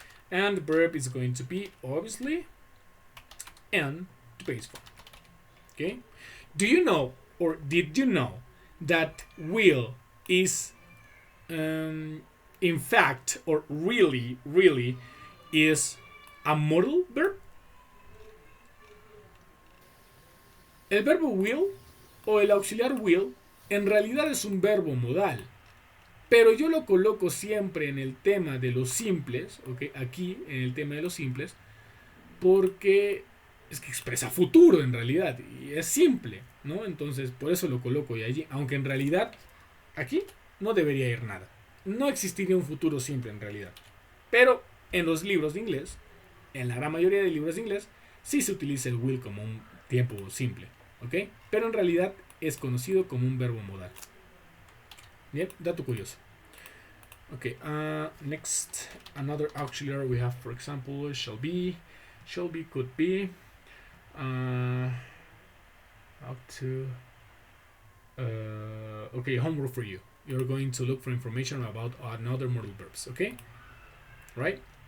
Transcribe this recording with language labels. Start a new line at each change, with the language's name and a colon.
English: And the verb is going to be obviously in the base form, okay? Do you know, or did you know, that will is in fact, or really is a modal verb?
Spanish: El verbo will o el auxiliar will en realidad es un verbo modal, pero yo lo coloco siempre en el tema de los simples, ¿okay? Aquí en el tema de los simples, porque es que expresa futuro en realidad y es simple, ¿no? Entonces por eso lo coloco y allí, aunque en realidad aquí no debería ir nada. No existiría un futuro simple en realidad, pero en los libros de inglés, en la gran mayoría de libros de inglés, sí se utiliza el will como un tiempo simple, ¿ok? Pero en realidad es conocido como un verbo modal. Bien, dato curioso.
English: Ok, next, another auxiliary we have, for example, shall be, could be, ought to. Okay, homework for you. You're going to look for information about another modal verbs, okay? Right?